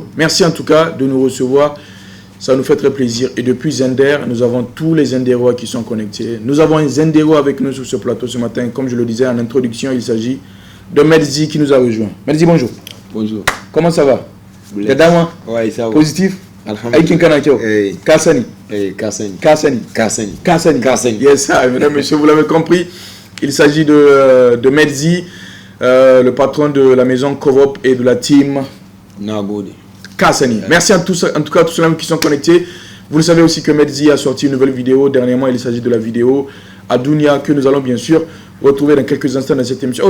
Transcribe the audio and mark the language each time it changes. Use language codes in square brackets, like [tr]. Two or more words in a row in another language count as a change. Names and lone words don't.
[fr] Merci en tout cas de nous recevoir, ça nous fait très plaisir. Et depuis Zender, nous avons tous les Zendérois qui sont connectés. Nous avons un Zendéro avec nous sur ce plateau ce matin. Comme je le disais en introduction, il s'agit de Medzi qui nous a rejoint. Medzi, bonjour. Bonjour. Comment ça va? T'es d'Ama? Oui, ça va. Positif? Alhamdulillah. Kassani. Kassani. Kassani. Kassani. Kassani. Kassani. [en] Yes, sir. [fr] Mesdames, messieurs, vous l'avez compris. Il s'agit de Medzi, le patron de la maison Kovop et de la team Nagode. Kassani. Merci en tout cas à tous ceux qui sont connectés. Vous le savez aussi que Medzi a sorti une nouvelle vidéo. Dernièrement, il s'agit de la vidéo Adunia que nous allons bien sûr retrouver dans quelques instants dans cette émission.